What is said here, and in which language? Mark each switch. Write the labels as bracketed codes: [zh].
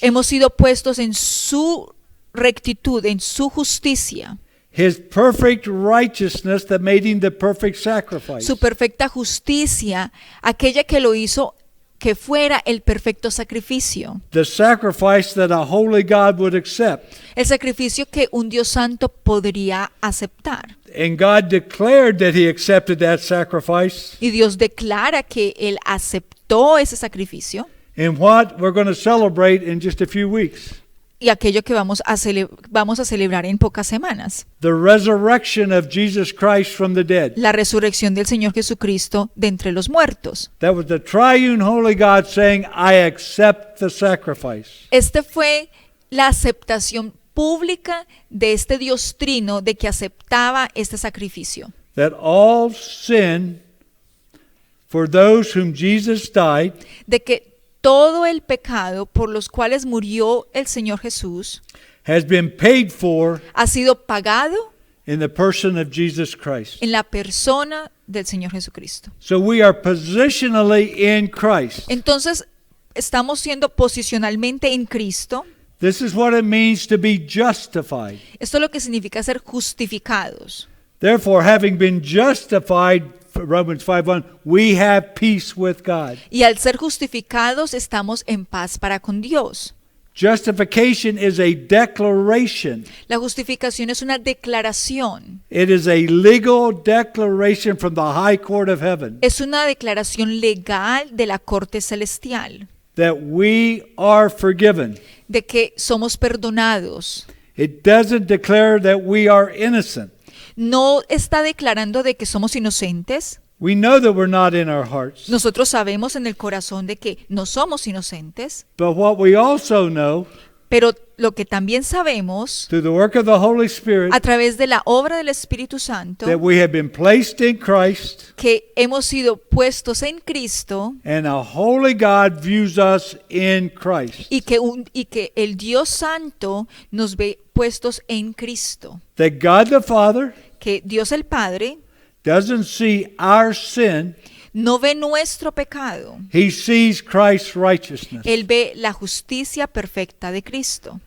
[es] Hemos sido puestos en su rectitud, en su justicia, [en] his perfect righteousness that made him the perfect sacrifice. [es] su perfecta justicia, aquella que lo hizo que fuera el perfecto sacrificio, [en] The sacrifice that a holy God would accept. [es] el sacrificio que un Dios santo podría aceptar. [en] And God declared that he accepted that sacrifice [es] Y Dios declara que Él aceptó ese sacrificio [en] in what we're going to celebrate in just a few weeks. [es] y aquello que vamos a celebrar en pocas semanas, [en] The resurrection of Jesus Christ from the dead. [es] la resurrección del Señor Jesucristo de entre los muertos. [en] That was the triune holy God saying, I accept the sacrifice. [es] Este fue la aceptación pública de este Dios trino de que aceptaba este sacrificio. [en] That all sin for those whom Jesus died [es] De que todo el pecado por los cuales murió el Señor Jesús [en] has been paid for [es] ha sido pagado [en] in the person of Jesus Christ. [es] en la persona del Señor Jesucristo. [en] So we are positionally in Christ. [es] Entonces, estamos siendo posicionalmente en Cristo. [en] This is what it means to be justified. [es] Esto es lo que significa ser justificados. [en] Therefore, having been justified Romans 5:1, we have peace with God. [es] Y al ser justificados estamos en paz para con Dios. [en] Justification is a declaration. [es] La justificación es una declaración. [en] It is a legal declaration from the high court of heaven [es] Es una declaración legal de la corte celestial [en] that we are forgiven. [es] de que somos perdonados. [en] It doesn't declare that we are innocent. [es] No está declarando de que somos inocentes. [en] We know that we're not in our hearts. [es] Nosotros sabemos en el corazón de que no somos inocentes, [en] But what we also know [es] pero lo que también sabemos [en] through the work of the Holy Spirit [es] a través de la obra del Espíritu Santo, [en] that we have been placed in Christ, [es] que hemos sido puestos en Cristo [en] and a holy God views us in Christ. [es] y que el Dios Santo nos ve puestos en Cristo. [en] That God the Father [es] Que Dios el Padre [en] doesn't see our sin, [es] no ve nuestro pecado. [en] He sees Christ's righteousness. [es] Él ve la justicia perfecta de Cristo.